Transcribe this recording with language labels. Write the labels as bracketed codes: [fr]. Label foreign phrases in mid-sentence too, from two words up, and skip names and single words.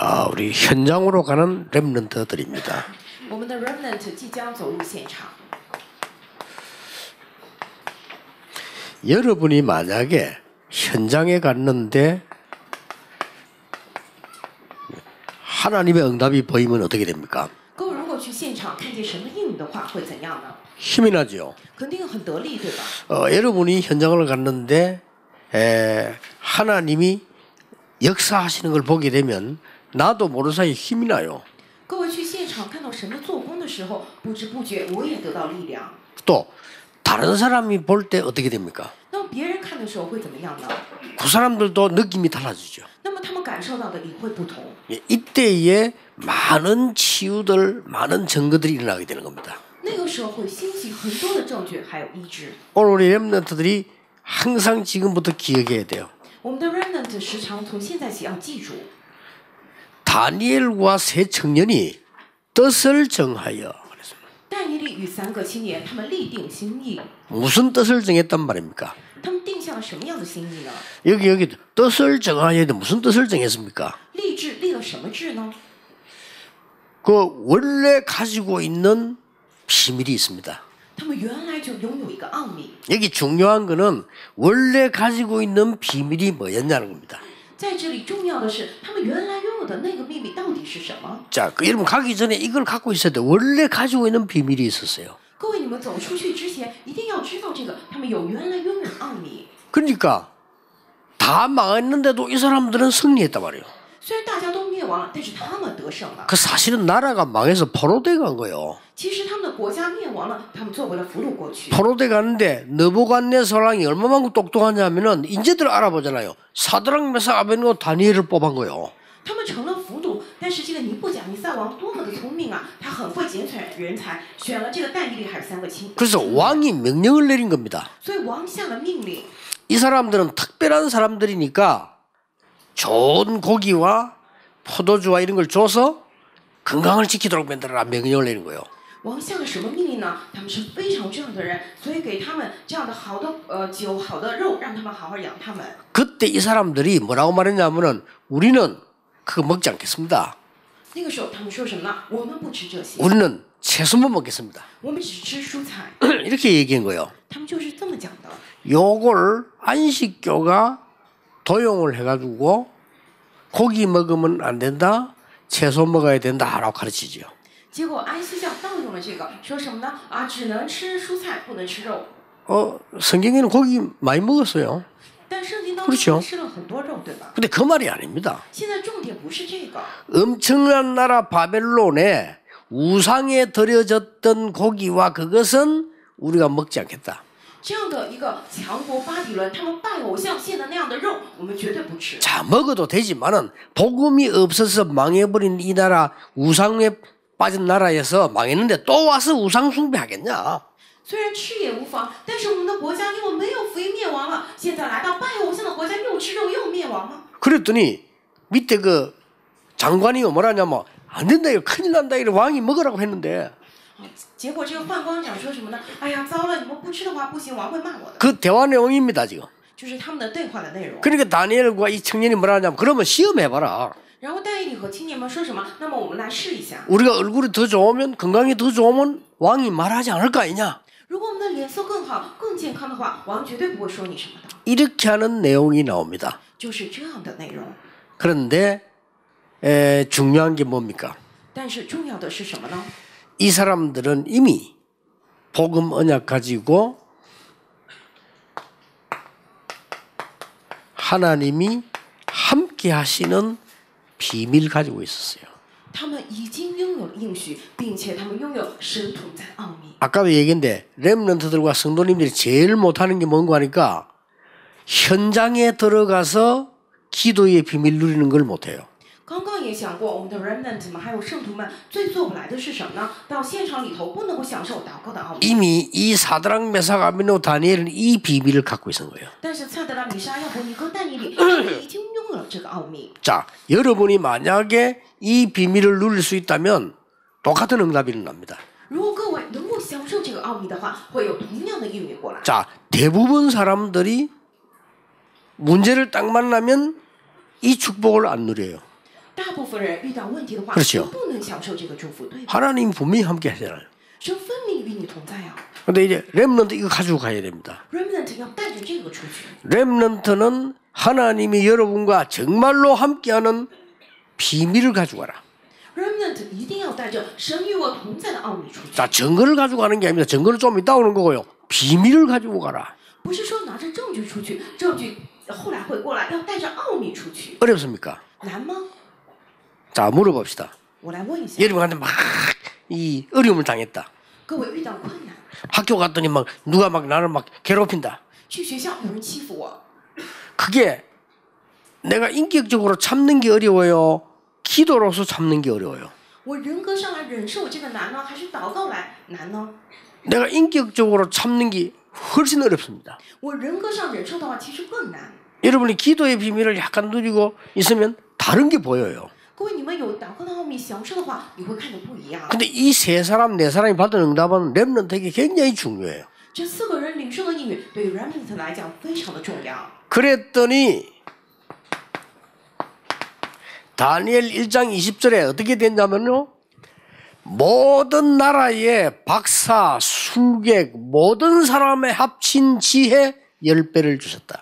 [ko] 우리 현장으로 가는 렘넌트들입니다. [zh] 我们的 remnant 即将走入现场。 [ko] 여러분이 만약에 현장에 갔는데 하나님의 응답이 보이면 어떻게 됩니까? [zh] 各位如果去现场看见神的应允的话，会怎样呢？ [ko] 힘이 나죠. [zh] 肯定很得力，对吧？ [ko] 여러분이 현장을 갔는데 하나님이 역사하시는 걸 보게 되면 나도 모르는 사이에 힘이 나요. [zh] 各位去现场看到神的做工的时候，不知不觉我也得到力量。 [ko] 또 다른 사람이 볼 때 어떻게 됩니까? [zh] 那么别人看的时候会怎么样呢？ [ko] 그 사람들도 느낌이 달라지죠. [zh] 那么他们感受到的也会不同。 [ko] 이때에 많은 치유들, 많은 증거들이 일어나게 되는 겁니다. [zh] 那个时候会兴起很多的证据，还有医治。 [ko] 오늘 우리 렘넌트들이 항상 지금부터 기억해야 돼요. [zh] 我们的 remnant 时常从现在起要记住， [ko] 다니엘과 세 청년이 뜻을 정하여 그랬습니다. [zh] 但以理与3个青年，他们立定心意。 [ko] 무슨 뜻을 정했단 말입니까? [zh] 他们定下了什么样的心意呢？ [ko] 여기 뜻을 정하여 무슨 뜻을 정했습니까? [zh] 立志立了什么志呢？ [ko] 그 원래 가지고 있는 비밀이 있습니다. [zh] 他们原来就拥有一个奥秘。 [ko] 여기 중요한 거는 원래 가지고 있는 비밀이 뭐였냐는 겁니다. [zh] 在这里重要的是，他们原来拥有的那个秘密到底是什么？ [ko] 자, 여러분 가기 전에 이걸 갖고 있어야 돼. 원래 가지고 있는 비밀이 있었어요. [zh] 各位，你们走出去之前，一定要知道这个，他们有原来拥有的奥秘。 [ko] 그러니까 다 망했는데도 이 사람들은 승리했단 말이에요. [zh] 虽然大家都灭亡了，但是他们得胜了。 [ko] 그 사실은 나라가 망해서 포로돼 간 거예요. [zh] 其实他们的国家灭亡了，他们作为了俘虏过去。 [ko] 포로돼 가는데 느부갓네살 왕이 얼마만큼 똑똑하냐면은 인재들 알아보잖아요. 사드락 메삭 아벤노고 다니엘을 뽑은 거예요. [zh] 他们成了俘虏，但是这个尼布甲尼撒王多么的聪明啊！他很会拣选人才，选了这个但以理还有3个亲。 [ko] 그래서 왕이 명령을 내린 겁니다. [zh] 所以王下了命令， [ko] 이 사람들은 특별한 사람들이니까 좋은 고기와 포도주와 이런 걸 줘서 건강을 지키도록 만들어라 명령을 내린 거예요. [zh] 王下了什么命令呢？他们是非常重要的人，所以给他们这样的好的酒、好的肉，让他们好好养他们。 [ko] 그때 이 사람들이 뭐라고 말했냐면은 우리는 그거 먹지 않겠습니다. [zh] 那个时候他们说什么呢？我们不吃这些， [ko] 우리는 채소만 먹겠습니다. [zh] 我们只吃蔬菜。 [ko] 이렇게 얘기한 거예요. [zh] 他们就是这么讲的。 [ko] 요걸 안식교가 도용을 해가지고 고기 먹으면 안 된다, 채소 먹어야 된다라고 가르치죠. [zh] 结果安息教盗用了这个，说什么呢？啊，只能吃蔬菜，不能吃肉。 [ko] 성경에는 고기 많이 먹었어요. [zh] 但圣经当 [ko] 그렇죠 [zh] 中吃了很多肉，对吧？ [ko] 근데 그 말이 아닙니다. [zh] 现在重点不是这个， [ko] 엄청난 나라 바벨론에 우상에 드려졌던 고기와 그것은 우리가 먹지 않겠다. [zh] 这样的一个强国巴比伦，他们拜偶像献的那样的肉，我们绝对不吃。 [ko] 자, 먹어도 되지만은 복음이 없어서 망해버린 이 나라 우상에 빠진 나라에서 망했는데 또 와서 우상 숭배하겠냐? [zh] 虽然吃也无妨，但是我们的国家因为没有福音灭亡了，现在来到拜偶像的国家又吃肉又灭亡吗？ [ko] 그랬더니 밑에 그 장관이 뭐라냐면 안 된다 이거 큰일 난다 이거 왕이 먹으라고 했는데 [zh] 结果这个宦官长说什么呢？哎呀，糟了，你们不吃的话不行，王会骂我的。 [ko] 그 대화 내용입니다 지금. [zh] 就是他们的对话的内容。 [ko] 그러니까 다니엘과 이 청년이 뭐라냐면 그러면 시험해봐라. [zh] 然后但以理和青年们说什么？那么我们来试一下。 [ko] 우리가 얼굴이 더 좋으면 건강이 더 좋으면 왕이 말하지 않을 거 아니냐. [zh] 如果我们的脸色更好、更健康的话，王绝对不会说你什么的。 [ko] 이렇게 하는 내용이 나옵니다. [zh] 就是这样的内容。 [ko] 그런데 중요한 게 뭡니까? [zh] 但是重要的是什么呢？ [ko] 이 사람들은 이미 복음 언약 가지고 하나님이 함께 하시는 비밀 가지고 있었어요. [zh] 他们已经拥有了应许，并且他们拥有神同在奥秘。 [ko] 아까도 얘기했는데 렘넌트들과 성도님들이 제일 못하는 게 뭔가 하니까 현장에 들어가서 기도의 비밀 누리는 걸 못해요. [zh] 刚刚也讲过，我们的 remnant 们还有圣徒们最做不来的是什么呢？到现场里头不能够享受祷告的奥秘。 [ko] 이미 이 사드락 메삭 아벤노고 다니엘은 이 비밀을 갖고 있는 거예요. [zh] 但是蔡德拉米沙亚伯尼和但以理他们已经拥有了这个奥秘。 [ko] 자, 여러분이 만약에 이 비밀을 누릴 수 있다면 똑같은 응답이 일어납니다. [zh] 如果各位能够享受这个奥秘的话，会有同样的应允过来。 [ko] 자, 대부분 사람들이 문제를 딱 만나면 이 축복을 안 누려요. [zh] 大部分人遇到问题的话， [ko] 그렇죠. [zh] 就不能享受这个祝福，对吧？ [ko] 하나님 분명히 함께 하잖아요. [zh] 神分明与你同在啊。 [ko] 근데 이제 렘넌트 이거 가지고 가야 됩니다. [zh] Remnant 要带着这个出去。 [ko] 렘넌트는 하나님이 여러분과 정말로 함께하는 비밀을 가지고 가라. [zh] Remnant 一定要带着神与我同在的奥秘出去。 [ko] 자, 증거를 가지고 가는 게 아닙니다. 증거는 좀 이따 오는 거고요. 비밀을 가지고 가라. [zh] 不是说拿着证据出去，证据后来会过来，要带着奥秘出去， [ko] 어렵습니까? [zh] 难吗？ [ko] 자, 물어봅시다. [zh] 我来问一下， [ko] 여러분한테 막 이 어려움을 당했다. [zh] 各位遇到困难， [ko] 학교 갔더니 막 누가 막 나를 막 괴롭힌다. [zh] 去学校有人欺负我， [ko] 그게 내가 인격적으로 참는 게 어려워요. 기도로서 참는 게 어려워요. [zh] 我人格上来忍受这个难呢，还是祷告来难呢？ [ko] 내가 인격적으로 참는 게 훨씬 어렵습니다. [zh] 我人格上忍受的话，其实更难。 [ko] 여러분이 기도의 비밀을 약간 누리고 있으면 다른 게 보여요. [zh] 各位，你们有祷告的奥秘享受的话，你会看得不一样。 [ko] 근데 이 세 사람, 네 사람이 받은 응답은 렘넌트에게 굉장히 중요해요. [zh] 这4个人领受的应允，对于 Remnant 来讲非常的重要。 [ko] 그랬더니 다니엘 1장 20절에 어떻게 됐냐면요. 모든 나라의 박사, 술객, 모든 사람의 합친 지혜 10배를 주셨다.